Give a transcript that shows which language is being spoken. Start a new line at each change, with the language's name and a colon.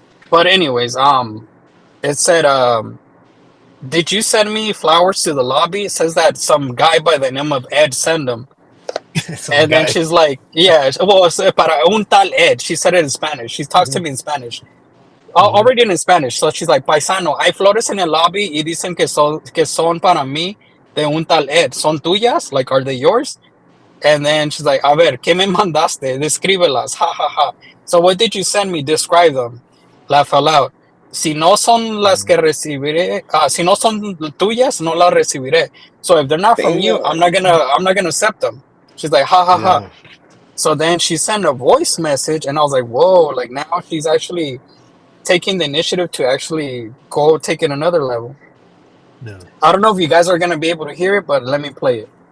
English: but anyways, it said, did you send me flowers to the lobby? It says that some guy by the name of Ed sent them. Some And then she's like, yeah, well, it's
Spanish: para un tal Ed.
English: She said it in Spanish. She talks to me in Spanish. Mm-hmm. Already in Spanish. So she's like,
Spanish: paisano, hay flores en el lobby y dicen que son para mí de un tal Ed. ¿Son tuyas?
English: Like, are they yours? And then she's like,
Spanish: a ver, ¿qué me mandaste? Descríbelas.
English: Ha, ha, ha. So what did you send me? Describe them. Laugh aloud.
Spanish: Si no son las que recibiré, si no son tuyas, no las recibiré.
English: So if they're not from you, Damn. I'm not gonna accept them. She's like, ha, ha, ha. Yeah. So then she sent a voice message, and I was like, whoa, like now she's actually taking the initiative to actually go take it another level. No. I don't know if you guys are gonna be able to hear it, but let me play it.